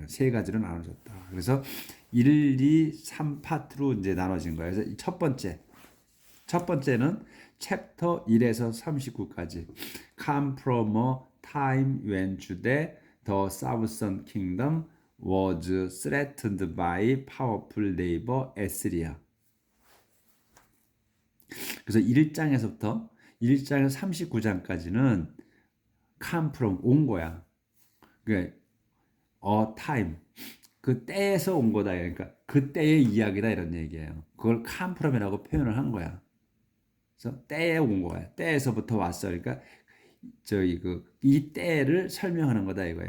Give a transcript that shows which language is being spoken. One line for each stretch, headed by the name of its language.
Korean: 세 가지로 나눠졌다. 그래서 1, 2, 3파트로 이제 나눠진 거예요.
English: 그래서 첫 번째는 챕터 1에서 39까지 come from a time when Judah, the southern kingdom, was threatened by powerful neighbor Assyria.
Korean: 그래서 1장에서부터 1장에서 39장까지는 come from 온 거야. 그러니까 time 그 때에서 온 거다. 그러니까 그 때의 이야기다 이런 얘기예요. 그걸 come from이라고 표현을 한 거야. 그래서 때에 온 거야. 때에서부터 왔어. 그러니까 저기 이 때를 설명하는 거다 이거야.